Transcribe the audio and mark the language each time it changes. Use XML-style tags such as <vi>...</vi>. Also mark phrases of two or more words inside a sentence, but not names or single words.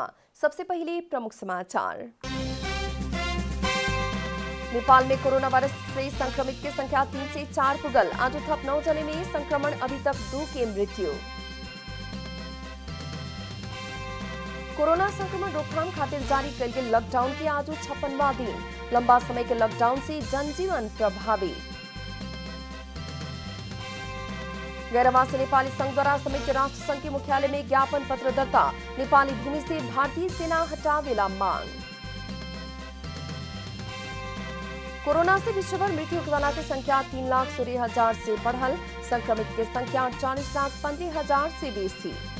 <bho>सबसे पहले प्रमुख समाचार। नेपाल में कोरोना वायरस से संक्रमित की संख्या 3 से 4 पुगल। आज थप 9 जने में संक्रमण, अभी तक 2 की मृत्यु। कोरोना संक्रमण रोकथाम खातिर जारी कल गेल लॉकडाउन के आज 56वां दिन। लंबा समय के लॉकडाउन से जनजीवन प्रभावित। गैरवासी नेपाली संघ द्वारा संयुक्त राष्ट्र संघ के मुख्यालय में ज्ञापन पत्र दर्ता। नेपाली भूमि से भारतीय सेना हटावेला मांग। कोरोना से विश्वभर मृत्यु वाला की संख्या 3,16,000 से बढ़ल। संक्रमित की संख्या 40,15,000 से बेसी।</bho>